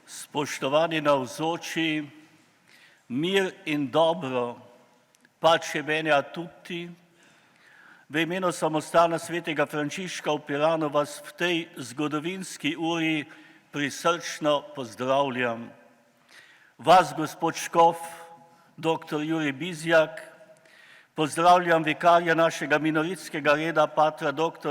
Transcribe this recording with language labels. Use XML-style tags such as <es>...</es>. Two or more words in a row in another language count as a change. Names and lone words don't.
<sl>Spoštovani navzoči, mir in dobro,</sl> <it>pace bene a tutti.</it> <sl>V imenu samostana svetega Frančiška v Piranu vas v tej zgodovinski uri prisrčno pozdravljam. Vas, gospod škof, dr. Jurij Bizjak, pozdravljam vikarja našega minoritskega reda, patra dr.</sl>